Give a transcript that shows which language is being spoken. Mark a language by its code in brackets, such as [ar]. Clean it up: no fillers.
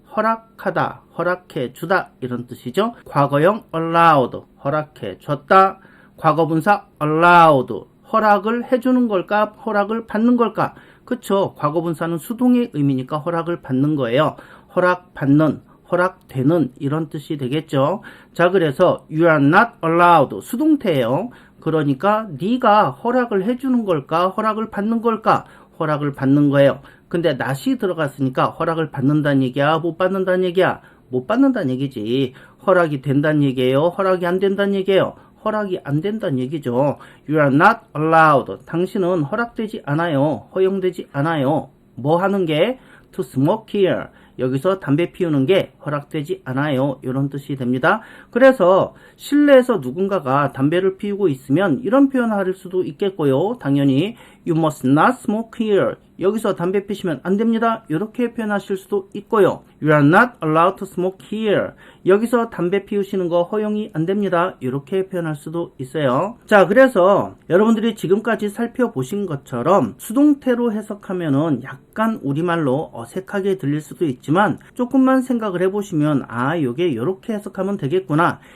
[ko] 허락하다, 허락해 주다 이런 뜻이죠. 과거형 allowed 허락해 줬다. 과거분사 allowed 허락을 해주는 걸까? 허락을 받는 걸까? 그쵸. 과거분사는 수동의 의미니까 허락을 받는 거예요. 허락받는, 허락되는 이런 뜻이 되겠죠. 자, 그래서 [en] you are not allowed [ko] 수동태예요. 그러니까 네가 허락을 해주는 걸까? 허락을 받는 걸까? 허락을 받는 거예요. 근데 not이 들어갔으니까 허락을 받는다는 얘기야? 못 받는다는 얘기야? 못 받는다는 얘기지. 허락이 된다는 얘기예요? 허락이 안 된다는 얘기예요? 허락이 안 된다는 얘기죠. [en] You are not allowed. [ko] 당신은 허락되지 않아요. 허용되지 않아요. 뭐 하는 게? [en] To smoke here. [ko] 여기서 담배 피우는 게 허락되지 않아요. 이런 뜻이 됩니다. 그래서 실내에서 누군가가 담배를 피우고 있으면 이런 표현을 할 수도 있겠고요. 당연히 [en] You must not smoke here. [ko] 여기서 담배 피시면 안 됩니다. 이렇게 표현하실 수도 있고요. [en] You are not allowed to smoke here. [ko] 여기서 담배 피우시는 거 허용이 안 됩니다. 이렇게 표현할 수도 있어요. 자, 그래서 여러분들이 지금까지 살펴보신 것처럼 수동태로 해석하면은 약간 우리말로 어색하게 들릴 수도 있지만 조금만 생각을 해보시면 요게 이렇게 해석하면 되겠구나.